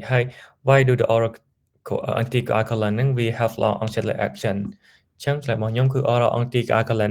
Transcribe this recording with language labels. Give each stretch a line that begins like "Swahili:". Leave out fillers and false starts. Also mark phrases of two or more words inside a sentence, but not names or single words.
English: ហើយ why do the oral anticoagulant
Khmer: ហ្នឹងវា
English: have long onset action
Khmer: ចឹងឆ្លើយរបស់ខ្ញុំគឺ
English: oral anticoagulant